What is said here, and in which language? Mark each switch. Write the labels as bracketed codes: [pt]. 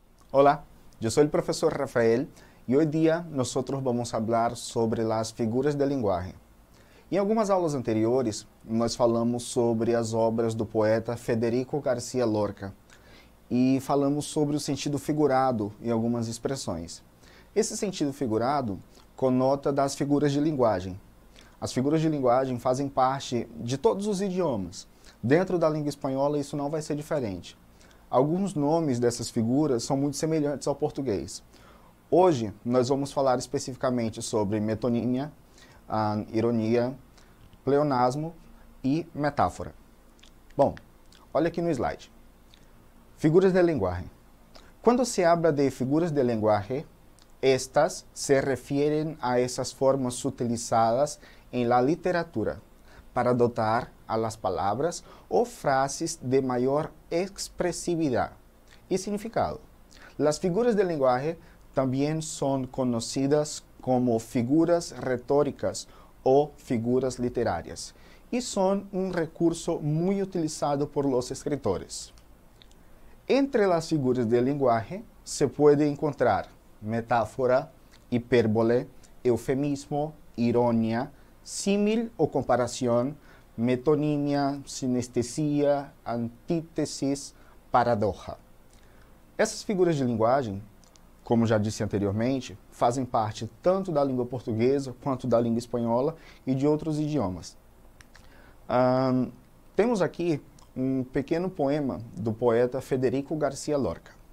[es] Hola, yo soy el profesor Rafael y hoy día nosotros vamos a hablar sobre las figuras de linguagem. [pt] Em algumas aulas anteriores, nós falamos sobre as obras do poeta Federico Garcia Lorca e falamos sobre o sentido figurado em algumas expressões. Esse sentido figurado conota das figuras de linguagem. As figuras de linguagem fazem parte de todos os idiomas. Dentro da língua espanhola isso não vai ser diferente. Alguns nomes dessas figuras são muito semelhantes ao português. Hoje nós vamos falar especificamente sobre metonímia, ironia, pleonasmo e metáfora. Bom, olha aqui no slide. Figuras de linguagem. [es] Quando se habla de figuras de linguagem, estas se refieren a esas formas utilizadas en la literatura para dotar a las palabras o frases de mayor expresividad y significado. Las figuras de lenguaje también son conocidas como figuras retóricas o figuras literarias y son un recurso muy utilizado por los escritores. Entre las figuras de lenguaje se puede encontrar metáfora, hipérbole, eufemismo, ironia, símil o comparación, metonímia, sinestesia, antítesis, paradoxa. [pt] Essas figuras de linguagem, como já disse anteriormente, fazem parte tanto da língua portuguesa quanto da língua espanhola e de outros idiomas. Temos aqui um pequeno poema do poeta Federico Garcia Lorca.